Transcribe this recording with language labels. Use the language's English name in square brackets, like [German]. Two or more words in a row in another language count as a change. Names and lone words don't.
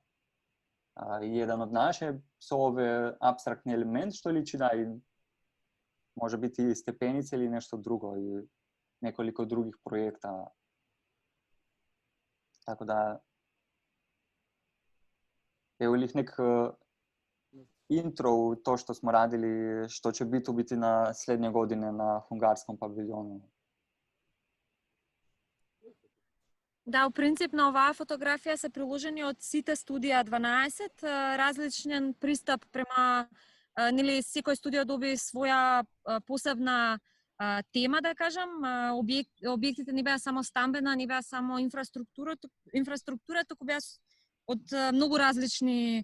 [Serbian] Jedan od naše su ove abstraktni element što liči da i može biti stepenice ili nešto drugo i nekoliko drugih projekta. Tako da evo ih nek intro u to što smo radili, što će biti u biti na slednje godine na Hungarskom paviljonu. [Macedonian] Да, у принцип на оваа фотографија се приложени од сите студија 12, различен пристап према, нели секој студио доби своја посебна тема, да кажам, објектите не беа само стамбена, не беа само инфраструктура, туку беа од многу различни